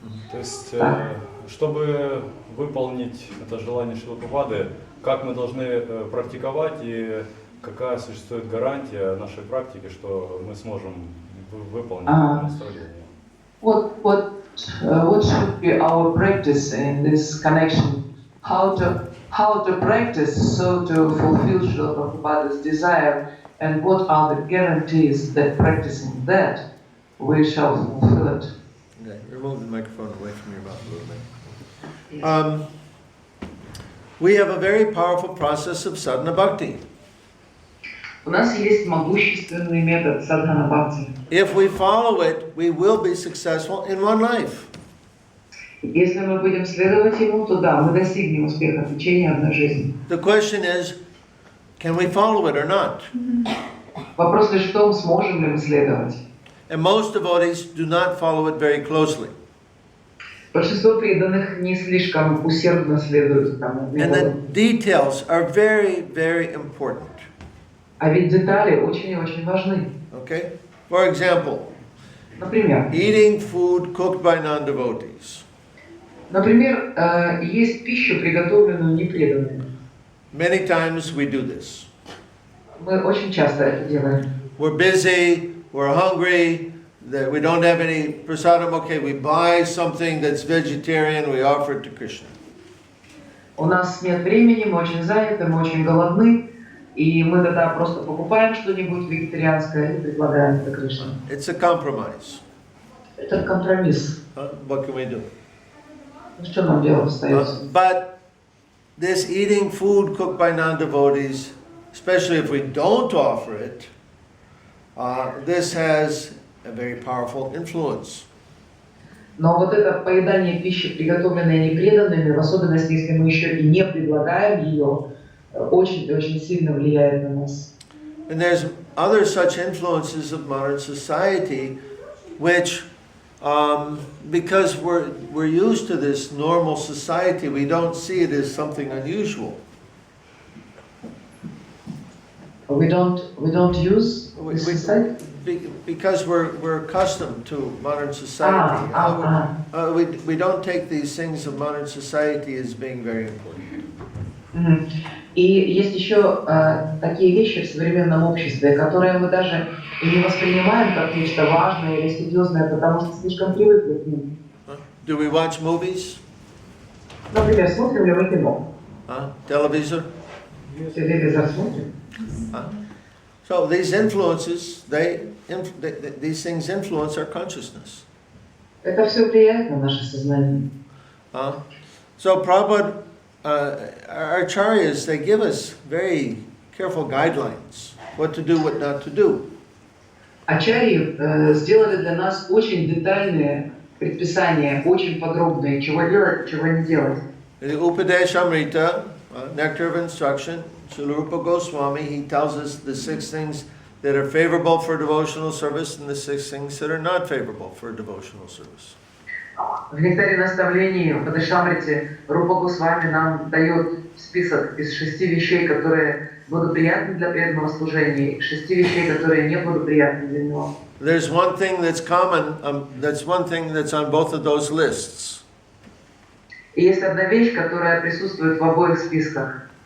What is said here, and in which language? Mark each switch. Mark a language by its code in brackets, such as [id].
[ru] То есть, чтобы выполнить это желание Шрилы Прабхупады, как мы должны практиковать и какая существует гарантия нашей практики, что мы сможем выполнить это наставление? [en] What should be our practice in this connection? How to practice so to fulfill Srila Prabhupada's desire, and what are the guarantees that practicing that we shall fulfill it? Okay, remove the microphone away from your mouth a little bit. We have a very powerful process of sadhana bhakti. [ru] У нас есть могущественный метод садхана бхакти. [en] If we follow it, we will be successful in one life. [ru] Если мы будем следовать ему, то да, мы достигнем успеха в течение одной жизни. [en] The question is, can we follow it or not? [ru] Вопрос лишь в том, сможем ли мы следовать. [en] And most devotees do not follow it very closely. [ru] Большинство преданных не слишком усердно следуют тому. [en] And the details are very, very important. [ru] А ведь детали очень и очень важны. [en] Okay? For example, [ru] например, [en] eating food cooked by non-devotees. [ru] Например, есть пищу, приготовленную непреданными. [en] Many times we do this. [ru] Мы очень часто это делаем. [en] We're busy, we're hungry, that we don't have any prasadam. Okay, we buy something that's vegetarian, we offer it to Krishna. [ru] У нас нет времени, мы очень заняты, мы очень голодны, и мы тогда просто покупаем что-нибудь вегетарианское и предлагаем это Кришне. [en] It's a compromise. [ru] Это компромисс. [en] What can we do? [ru] Что нам делать остается? [en] But this eating food cooked by non-devotees, especially if we don't offer it, this has a very powerful influence. [ru] Но вот это поедание пищи, приготовленной непреданными, в особенности, если мы еще и не предлагаем ее, очень сильно влияет на нас. [en] And there's other such influences of modern society, which, because we're used to this normal society, we don't see it as something unusual. We don't use this society? Because we're accustomed to modern society. We don't take these things of modern society as being very important. [ru] И есть еще такие вещи в современном обществе, которые мы даже и не воспринимаем как нечто важное или серьезное, потому что слишком привыкли к ним. [en] Do we watch movies? [ru] Например, смотрим ли мы кино? Телевизор? Телевизор смотрим. [en] So these influences, these things influence our consciousness. [ru] Это все влияет на наше сознание. [en] So Prabhupada, our acharyas, they give us very careful guidelines, what to do, what not to do. [ru] Ачарьи сделали для нас очень детальные предписания, очень подробные, чего делать, чего не делать. [en] In the Upadeshamrita, Nectar of Instruction, Srila Rupa Goswami, he tells us the 6 things that are favorable for devotional service and the 6 things that are not favorable for devotional service. [ru] В нектаре наставлений в Адешамрите Рупа Госвами нам дает список из 6 вещей, которые благоприятны для преданного служения, и 6 вещей, которые не благоприятны для него. [en] There's one thing that's common, that's one thing that's on both of those lists. [ru] И есть одна вещь, которая присутствует в обоих списках.